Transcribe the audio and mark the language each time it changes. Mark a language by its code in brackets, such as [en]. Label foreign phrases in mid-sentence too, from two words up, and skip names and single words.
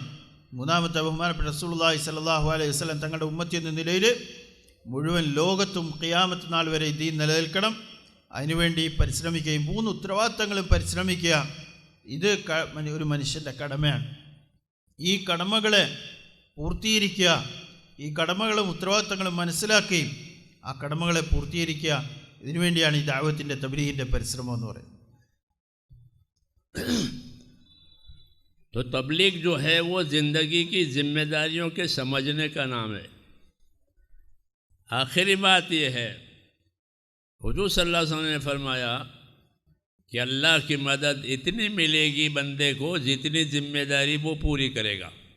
[ml] മൂന്നാമത്തെ ബഹുമാനപ്പെട്ട റസൂലുള്ളാഹി [ar] صلى الله عليه وسلم [ml] തങ്ങളുടെ ഉമ്മത്തി എന്ന നിലയിൽ മുഴുവൻ ലോകത്തും ഖിയാമത്ത് നാൾ വരെ ഈ ദീൻ നിലനിൽക്കണം, അതിനുവേണ്ടി പരിശ്രമിക്കുകയും 3 ഉത്തരവാദിത്തങ്ങളും പരിശ്രമിക്കുക. ഇത് ഒരു മനുഷ്യൻ്റെ കടമയാണ്. ഈ കടമകളെ പൂർത്തീകരിക്കുക, ഈ കടമകളും ഉത്തരവാദിത്തങ്ങളും മനസ്സിലാക്കുകയും ആ കടമകളെ പൂർത്തീകരിക്കുക, ഇതിനുവേണ്ടിയാണ് ഈ ദഅവത്തിൻ്റെ തബ്ലീഗിൻ്റെ പരിശ്രമം എന്ന് പറയുന്നത്. [hi] तो तबलीग जो है वो ज़िंदगी की जिम्मेदारियों के समझने का नाम है। आखिरी बात ये है, हुजूर [ar] صلى الله عليه وسلم [hi] ने फरमाया कि अल्लाह की मदद इतनी मिलेगी बंदे को जितनी जिम्मेदारी वो पूरी करेगा।